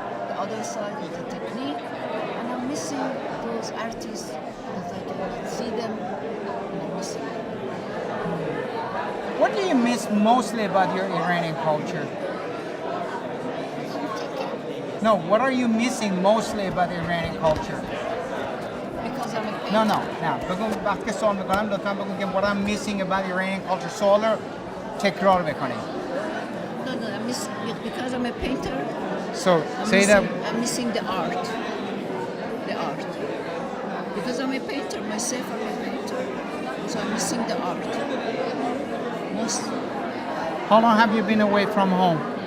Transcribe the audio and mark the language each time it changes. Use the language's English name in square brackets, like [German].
[English] The other side is the technique, and I'm missing those artists that I cannot see them, and I'm missing them. What do you miss mostly about your Iranian culture? No, what are you missing mostly about the Iranian culture? Because of I'm a painter. No, no. [Persian] نه بگو وقتی که سوال میکنم لطفا بگو که [English] what I'm missing about Iranian culture [Persian] سوال رو تکرار بکنید. [English] No, I'm missing, because I'm a painter. So say that. I'm missing the art. The art. Because I'm a painter myself, I'm a painter. So I'm missing the art. Mostly. How long have you been away from home?